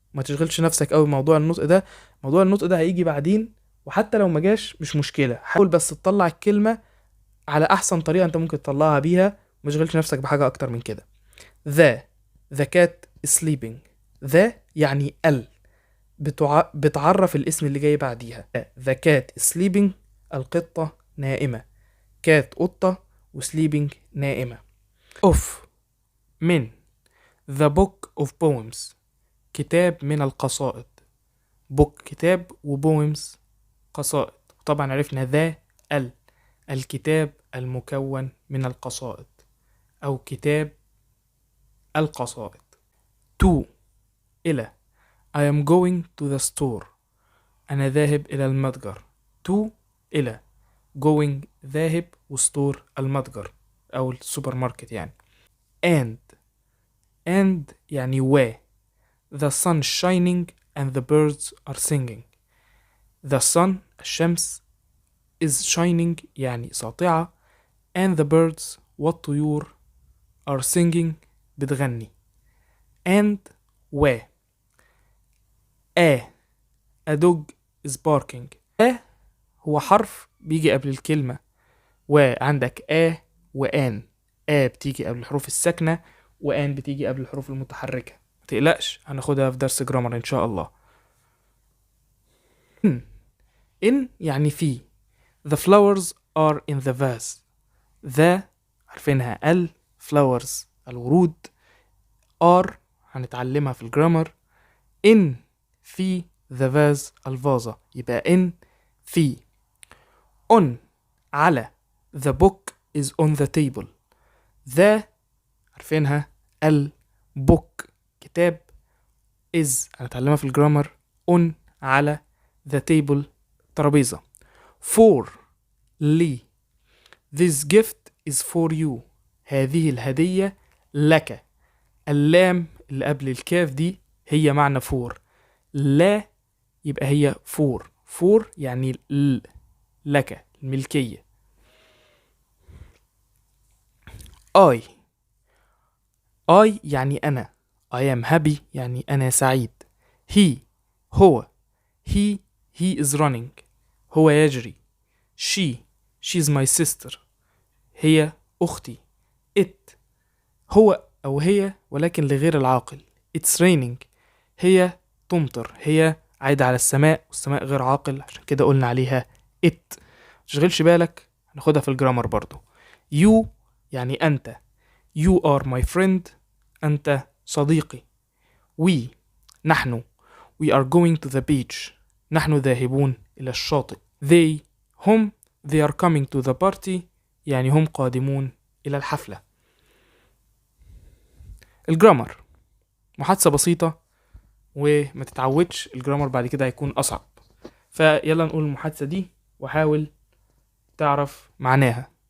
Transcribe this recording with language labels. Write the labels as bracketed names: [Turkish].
[Arabic] ما تشغلش نفسك قوي بموضوع النطق ده. موضوع النطق ده هيجي بعدين، وحتى لو ما جاش مش مشكلة، حاول بس تطلع الكلمة على احسن طريقة انت ممكن تطلعها بيها. ما تشغلش نفسك بحاجة اكتر من كده. ذا. [English] The cat is sleeping. [Arabic] ذا يعني بتعرف الاسم اللي جاي بعديها. [English] The cat is sleeping، [Arabic] القطة نائمة. cat قطة، و [English] sleeping [Arabic] نائمة. of. من. [English] The book of poems، [Arabic] كتاب من القصائد. book كتاب، وpoems قصائد. طبعا عرفنا ذا الكتاب المكون من القصائد، أو كتاب القصائد. to. إلى. [English] I am going to the store، [Arabic] أنا ذاهب إلى المتجر. to إلى. going ذاهب، وستور المتجر أو السوبر ماركت يعني. [English] and [Arabic] يعني و. [English] the sun is shining and the birds are singing. The sun الشمس is shining [Arabic] يعني ساطعة [English] and the birds [Arabic] والطيور [English] are singing [Arabic] بتغني. [English] and [Arabic] و [English] a dog is barking. [Arabic] هو حرف بيجي قبل الكلمة، وعندك وآن. بتيجي قبل الحروف الساكنة، وآن بتيجي قبل الحروف المتحركة. متقلقش، هناخدها في درس جرامر إن شاء الله. [English] in [Arabic] يعني في. [English] The flowers are in the vase. The [Arabic] عارفينها [English] flowers [Arabic] الورود. are هنتعلمها في الجرامر. [English] in [Arabic] في [English] the vase [Arabic] الفازة، يبقى [English] in [Arabic] في. [English] on [Arabic] على [English] the book is on the table. [Arabic] the عارفينها [English] book [Arabic] كتاب. is هنتعلمها في الجرامر [English] on [Arabic] على [English] the table [Arabic] ترابيزة. [English] for [Arabic] لي. [English] this gift is for you. [Arabic] هذه الهدية لك. اللام اللي قبل الكاف دي هي معنى for. لا يبقى هي [English] for [Arabic] يعني لك الملكية. I يعني أنا. [English] I am happy [Arabic] يعني أنا سعيد. he هو. [English] he is running [Arabic] هو يجري. [English] she's my sister [Arabic] هي أختي. it هو أو هي ولكن لغير العاقل. [English] it's raining [Arabic] هي تمطر، هي عايدة على السماء والسماء غير عاقل، عشان كده قلنا عليها it. متشغلش بالك، هناخدها في الجرامر برضو. [English] you [Arabic] يعني أنت. [English] you are my friend [Arabic] أنت صديقي. نحن [English] we are going to the beach [Arabic] نحن ذاهبون إلى الشاطئ. [English] هم they are coming to the party [Arabic] يعني هم قادمون إلى الحفلة. الجرامر محادثة بسيطة، وما تتعودش الجرامر بعد كده هيكون أصعب. فيلا نقول المحادثة دي وحاول تعرف معناها.